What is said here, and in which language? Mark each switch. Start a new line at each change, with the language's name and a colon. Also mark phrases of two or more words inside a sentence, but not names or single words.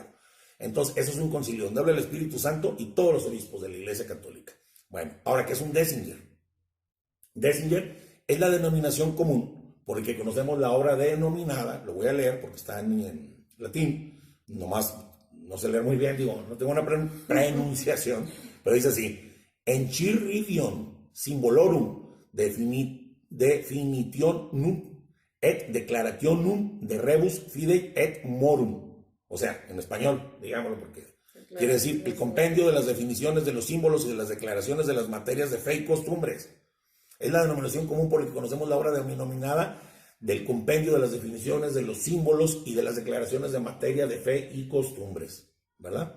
Spanish: Entonces, eso es un concilio donde habla el Espíritu Santo y todos los obispos de la Iglesia Católica. Bueno, ahora, ¿qué es un Décinger? Décinger es la denominación común por el que conocemos la obra denominada, lo voy a leer porque está en latín, nomás no sé leer muy bien, digo, no tengo una pronunciación, pero dice así,
Latin: Enchiridion Symbolorum Definitionum et Declarationum de Rebus Fidei et Morum.
Spanish: O sea, en español, digámoslo porque Claro, Quiere decir, el compendio de las definiciones de los símbolos y de las declaraciones de las materias de fe y costumbres. Es la denominación común por la que conocemos la obra denominada del compendio de las definiciones de los símbolos y de las declaraciones de materia de fe y costumbres, ¿verdad?